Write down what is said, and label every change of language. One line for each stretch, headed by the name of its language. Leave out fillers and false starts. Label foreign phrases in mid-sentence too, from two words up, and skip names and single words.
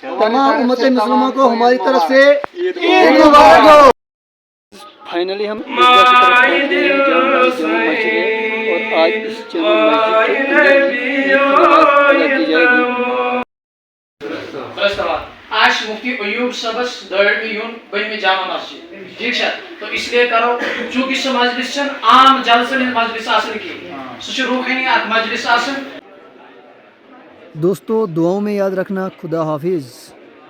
Urdu: تمام امت مسلموں کو ہماری طرف سے عید مبارک ہو۔ فائنلی ہم عیدگاہ کی طرف پہنچ گئے ہیں، جہاں ہماری جامع مسجد ہے، اور آج اس جامع مسجد کے اندر عید کی نماز ادا کی جائے گی۔
Kashmiri: آج مفتی ایوب صبس دٲرمہِ یُن بٔنمہِ جامع مسجد، ٹھیک چھا؟
Urdu: تو اس لیے کرو، چونکہ
Kashmiri: سُہ مجلس چھنہٕ عام جلسن ہُنٛد مجلس آسان کینٛہہ، سُہ چھُ روحٲنی اکھ مجلس آسان۔
Urdu: دوستو دعاؤں میں یاد رکھنا، خدا حافظ۔